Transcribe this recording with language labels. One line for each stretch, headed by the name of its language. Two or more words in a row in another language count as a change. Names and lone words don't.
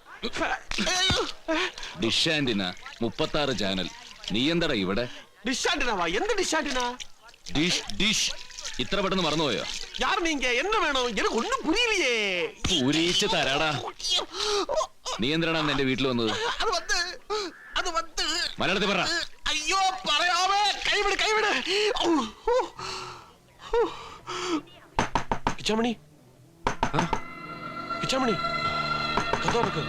Malayalam: ഡിഷ് ആന്റിന 36 ചാനൽ. നീ എന്താടാ ഇവിടെ? ഡിഷാന്റിനാവാ? എന്ത് ഡിഷാന്റിനാ? ഡിഷ് ഡിഷ് ഇത്ര പെട്ടെന്ന് മറന്നുപോയോ?
Tamil: யார் நீங்க? என்ன வேணும்? எனக்கு ஒண்ணும் புரியலையே.
Malayalam: പൂരിച്ച് തരാടാ. നീ എന്തിനാണ് എന്റെ വീട്ടിൽ വന്നത്? അത് വന്ന് മലയാളത്തിൽ പറ. അയ്യോ പറയാമേ. കൈവിട് കൈവിട്. കിച്ചാമണി, കിച്ചാമണി, കഥ തുറക്ക്.